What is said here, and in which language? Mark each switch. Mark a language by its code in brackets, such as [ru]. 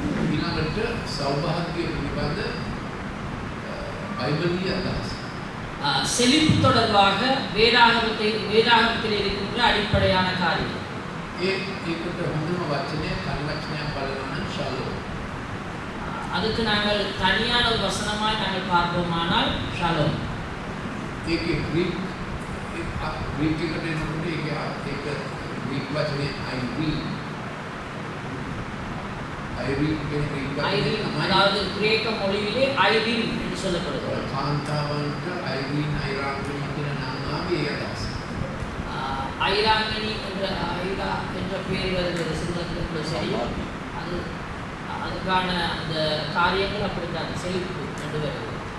[si] ඊළඟට සෞභාග්‍ය පිළිබඳ බයිබලීය අදහස. [ta] செழிப்பு தொடர்பாக வேதாகமத்தில் இருக்கின்ற அடிப்படையான காரியம். [si] ඒකට හොඳම වචනය කර්මවචනයක් බලනවා නම් ශාලෝම්. [ta] அதுக்கு நாங்கள் தனியான ஒரு வசனமாய் நாங்கள் பார்ப்போமானால் ஷாலோம். [si] ඒකේ ග්‍රීක් එකට එනකොට ඒක ග්‍රීක් වචනේ ஐரீன் කියන ග්‍රීක් වචනේ [ta] அதாவது கிரேக்க மொழியிலே ஐரீன் என்று சொல்லப்படுகிறது. [si] කාන්තාවන්ට ஐரீன் ஐராங்கினி කියන නම් ආවේ ඒ අදහස. [ta] ஐராங்கினி என்ற பெயர் வருகிறது சிங்களத்தில் சரியும். அதுக்கான அந்த காரியங்கள் அப்படித்தான் செழிப்பு என்று வருகிறது.